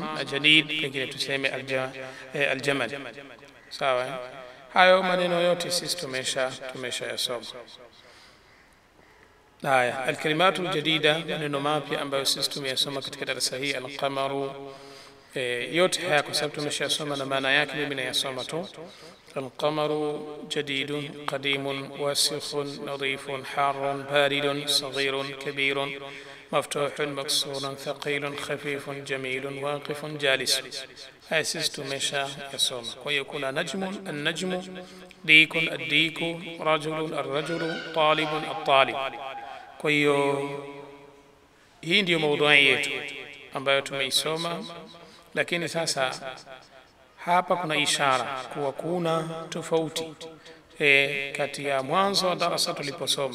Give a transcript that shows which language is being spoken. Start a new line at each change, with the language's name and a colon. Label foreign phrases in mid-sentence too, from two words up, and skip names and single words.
Swahili: Jadid, pengine tuseme al-jamal. Sawa, hayo maneno yote sisi tumesha yasoma. Haya,
Arabic: الكلمة الجديدة,
Swahili: maneno mapya ambayo sisi tumeyasoma katika darasa hii. Alqamaru, yote haya kwa sababu tumeshasoma na maana yake mimi nayasoma tu.
Arabic: القمر جديد قديم وسخ نظيف حار بارد صغير كبير مفتوح مكسور ثقيل خفيف جميل واقف جالس.
Swahili: Haya sisi tumesha yasoma. Kwa hiyo kuna
Arabic: نجم، النجم، ديك، الديك، رجل، الرجل، طالب، الطالب.
Swahili: Kwa hiyo hii ndio maudhui yetu ambayo tumeisoma, lakini sasa hapa kuna ishara kuwa kuna tofauti kati ya mwanzo wa darasa tuliposoma.